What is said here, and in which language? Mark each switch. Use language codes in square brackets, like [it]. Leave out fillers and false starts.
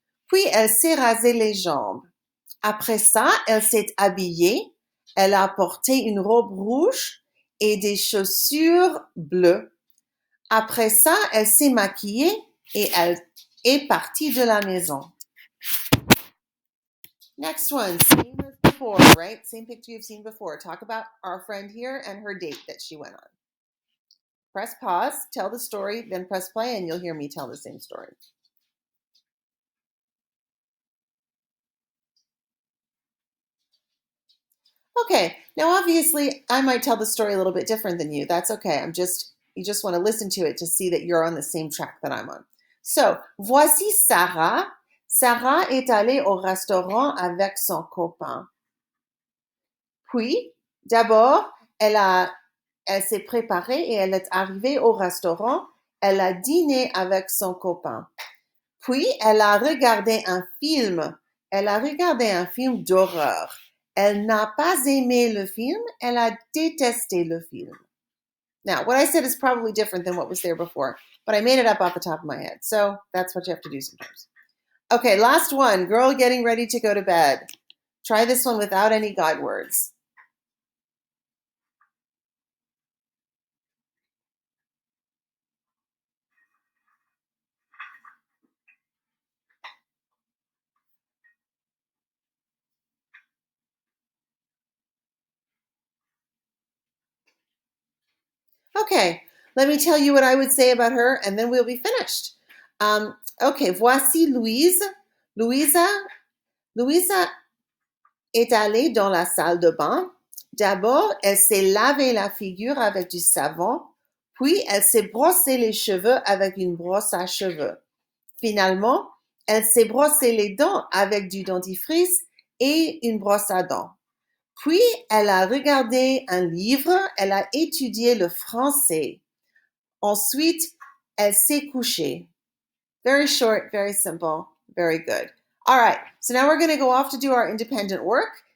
[fr] Puis elle s'est rasé les jambes. Après ça, elle s'est habillée. Elle a porté une robe rouge et des chaussures bleues. Après ça, elle s'est maquillée et elle est partie de la maison. [en] Next one, same as before, right? Same picture you've seen before. Talk about our friend here and her date that she went on. Press pause, tell the story, then press play, and you'll hear me tell the same story. Okay, now obviously I might tell the story a little bit different than you. That's okay. You just want to listen to it to see that you're on the same track that I'm on. [fr] So, voici Sarah. Sarah est allée au restaurant avec son copain. Puis, d'abord, elle s'est préparée et elle est arrivée au restaurant. Elle a dîné avec son copain. Puis, elle a regardé un film. Elle a regardé un film d'horreur. Elle n'a pas aimé le film. Elle a détesté le film. [en] Now, what I said is probably different than what was there before, but I made it up off the top of my head. So that's what you have to do sometimes. Okay, last one. Girl getting ready to go to bed. Try this one without any guide words. Okay, let me tell you what I would say about her, and then we'll be finished. [fr] Okay, voici Louise. Louisa est allée dans la salle de bain. D'abord, elle s'est lavé la figure avec du savon, puis elle s'est brossé les cheveux avec une brosse à cheveux. Finalement, elle s'est brossé les dents avec du dentifrice et une brosse à dents. Puis, elle a regardé un livre, elle a étudié le français. Ensuite, elle s'est couchée. [en] Very short, very simple, very good. All right, so now we're going to go off to do our independent work.